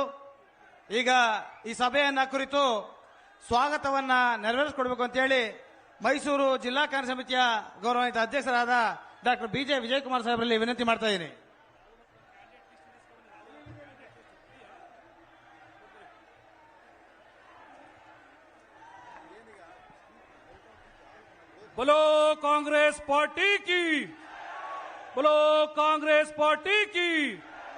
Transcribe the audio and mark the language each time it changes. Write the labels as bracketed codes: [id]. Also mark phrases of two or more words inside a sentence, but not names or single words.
[kn] ಈಗ ಈ ಸಭೆಯನ್ನ ಕುರಿತು ಸ್ವಾಗತವನ್ನ ನೆರವೇರಿಸಿಕೊಡ್ಬೇಕು ಅಂತ ಹೇಳಿ ಮೈಸೂರು ಜಿಲ್ಲಾ ಕಾಂಗ್ರೆಸ್ ಸಮಿತಿಯ ಗೌರವಾನ್ವಿತ ಅಧ್ಯಕ್ಷರಾದ ಡಾಕ್ಟರ್ ಬಿಜೆ ವಿಜಯಕುಮಾರ್ ಸಾಹೇಬರಲ್ಲಿ ವಿನಂತಿ ಮಾಡ್ತಾ ಇದ್ದೀನಿ. [hi] बोलो कांग्रेस पार्टी की, बोलो कांग्रेस पार्टी की।